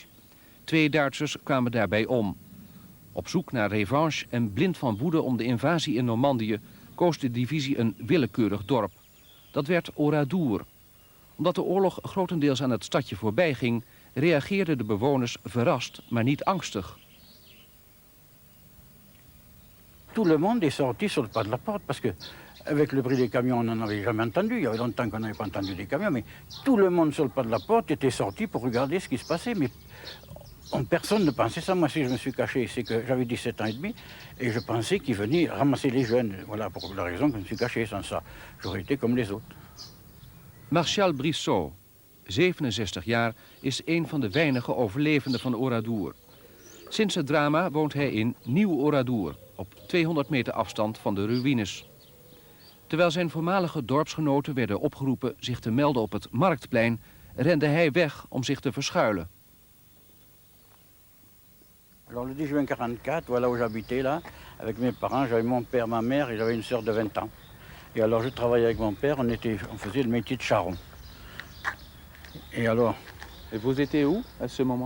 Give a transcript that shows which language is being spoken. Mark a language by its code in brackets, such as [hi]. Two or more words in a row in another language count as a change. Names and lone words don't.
[nl] 2 Duitsers kwamen daarbij om. Op zoek naar revanche en blind van woede om de invasie in Normandië koos de divisie een willekeurig dorp. Dat werd Oradour. Omdat de oorlog grotendeels aan het stadje voorbij ging, reageerden de bewoners verrast, maar niet angstig. [fr] Tout le monde est sorti sur le pas de la porte parce que avec le bruit des camions on n'en avait jamais entendu. Il y avait longtemps qu'on n'avait pas entendu des camions, mais tout le monde sur le pas de la porte était sorti pour regarder ce qui se passait. Mais personne ne pensait ça. Moi, si je me suis caché, c'est que j'avais 17 ans et demi et je pensais qu'ils venaient ramasser les jeunes. Voilà pour la raison que je me suis caché. Sans ça, j'aurais été comme les autres. [nl] Martial Brissot, 67 jaar, is een van de weinige overlevenden van Oradour. Sinds het drama woont hij in Nieuw-Oradour, op 200 meter afstand van de ruïnes. Terwijl zijn voormalige dorpsgenoten werden opgeroepen zich te melden op het Marktplein, rende hij weg om zich te verschuilen. [fr] Alors le 10 juin 1944, voilà où j'habitais là, avec mes parents, j'avais mon père, ma mère et j'avais une sœur de 20 ans. Et alors je travaillais avec mon père, on faisait le métier de charron. Et alors... Et vous étiez où à ce moment?